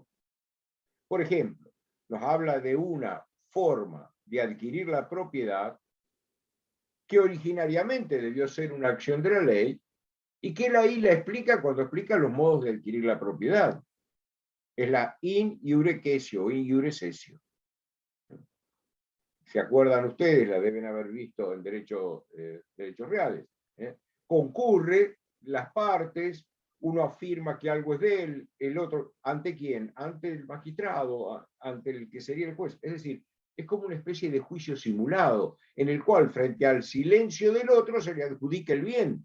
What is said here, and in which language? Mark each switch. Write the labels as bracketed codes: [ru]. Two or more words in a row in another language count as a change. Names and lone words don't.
[es] Por ejemplo, nos habla de una forma de adquirir la propiedad que originariamente debió ser una acción de la ley y que él ahí la explica cuando explica los modos de adquirir la propiedad. Es la [la] in iure cessio [es] o [la] in iure cessio. [es] ¿Se acuerdan ustedes? La deben haber visto en derechos reales. Concurre las partes, uno afirma que algo es de él, el otro, ¿ante quién? Ante el magistrado, ante el que sería el juez. Es decir, es como una especie de juicio simulado, en el cual, frente al silencio del otro, se le adjudica el bien.